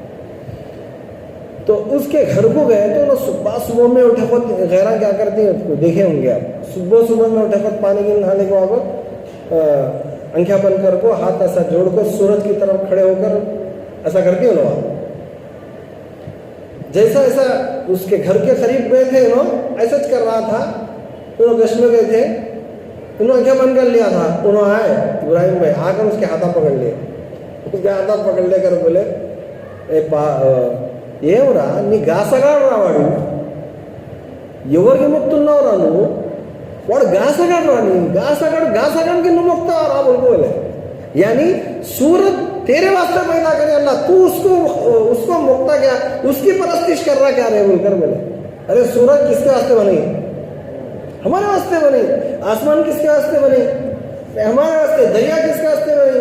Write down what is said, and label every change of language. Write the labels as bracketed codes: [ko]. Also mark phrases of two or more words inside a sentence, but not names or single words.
[ur] تو اس کے گھر کو گئے تو انہوں صبح میں اٹھے خود، غیرہ کیا کرتی ہیں دیکھے ہوں گے آپ، صبح میں اٹھے خود پانی کے نہانے کے وقت آنکھیں بند کر کو، ہاتھ ایسا جوڑ کر سورج کی طرف کھڑے ہو کر ایسا کرتی ہیں انہوں، جیسا ایسا اس کے گھر کے قریب گئے تھے، انہوں ایسا کر رہا تھا، انہوں گشت میں گئے تھے، انہوں آنکھیں بند کر لیا تھا، انہوں آئے ابراہیم بھائی، آ کر اس کے ہاتھا پکڑ لیے، اس کے ہاتھا پکڑ لے کر بولے، [te] ఏమరా నీ గాసగాడు రావాడు, ఎవరికి మొక్కుతున్నావు రా నువ్వు, వాడు గాసగాడు రా, నీ గాసగాడికి నువ్వు మొక్కుతావు రా [ur] بولے، یعنی سورت تیرے واسطے پیدا کرے اللہ، تو اس کو مکتا کیا، اس کی پرستش کر رہا کیا رے بول کر بولے. ارے سورت کس کے واسطے بنی? ہمارے واسطے بنی۔ آسمان کس کے واسطے بنی? ہمارے واسطے۔ دریا کس کے واسطے بنی?